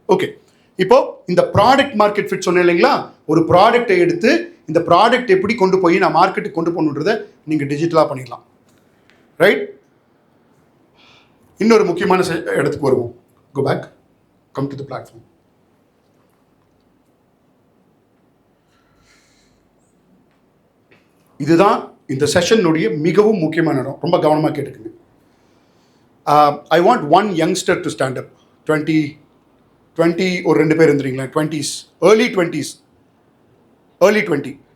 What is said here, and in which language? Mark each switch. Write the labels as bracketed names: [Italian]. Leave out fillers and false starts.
[Tamil] Okay, இப்போ இந்த product market fit சொன்னேன் இல்லைங்களா? ஒரு ப்ராடக்டை எடுத்து இந்த ப்ராடக்ட் எப்படி கொண்டு போய் நான் மார்க்கெட்டுக்கு கொண்டு போகணுன்றதை நீங்கள் டிஜிட்டலாக பண்ணிடலாம். ரைட்? இன்னொரு முக்கியமான இடத்துக்கு வருவோம். [English] Go back, come to the platform. [Tamil] இதுதான் இந்த செஷனுடைய மிகவும் முக்கியமான இடம். ரொம்ப கவனமாக கேட்டுக்குங்க. [English] I want one youngster to stand up, 20, [Tamil] 20 ஒரு 2 பேர் இருந்துறீங்களா [English] 20s early 20s early 20